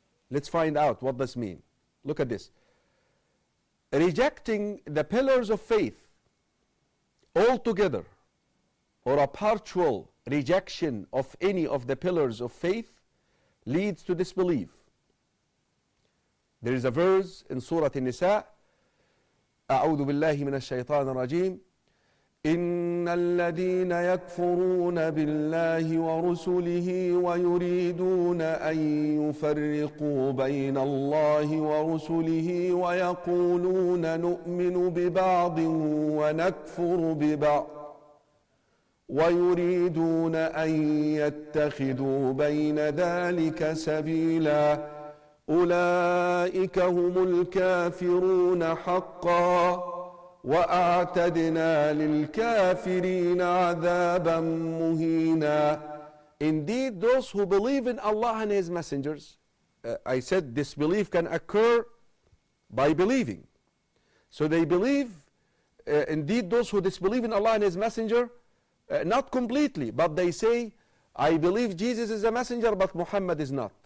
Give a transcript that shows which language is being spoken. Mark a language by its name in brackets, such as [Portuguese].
[English] Let's find out what this means. Look at this. Rejecting the pillars of faith altogether, or a partial rejection of any of the pillars of faith, leads to disbelief. There is a verse in Surah An-Nisa, [Arabic] أعوذ بالله من الشيطان الرجيم إن الذين يكفرون بالله ورسله ويريدون أن يفرقوا بين الله ورسله ويقولون نؤمن ببعض ونكفر ببعض ويريدون أن يتخذوا بين ذلك سبيلا أولئك هم الكافرون حقا وَأَعْتَدْنَا لِلْكَافِرِينَ عَذَابًا مُهِينًا. [English] Indeed, those who believe in Allah and His messengers, I said disbelief can occur by believing. So they believe, indeed those who disbelieve in Allah and His messenger, not completely, but they say, I believe Jesus is a messenger, but Muhammad is not.